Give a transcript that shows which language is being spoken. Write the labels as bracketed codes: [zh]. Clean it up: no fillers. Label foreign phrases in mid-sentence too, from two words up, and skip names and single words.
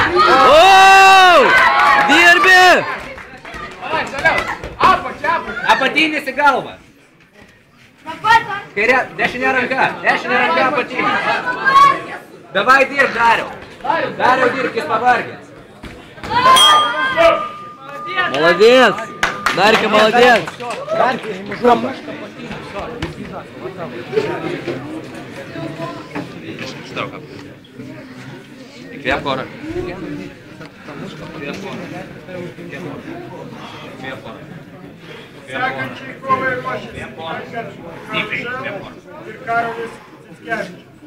[lt] Dirbi! Apatinis į galvą. Kairė, dešinė ranka apatinis. Davai dirb, Dariau. Dariau dirb, jis pavargęs. [ru] Молодец! Дарька, молодец! [lt] Įkvėp korą. Sekančiai kovai ruošiasi ir Karolis Cickevičius.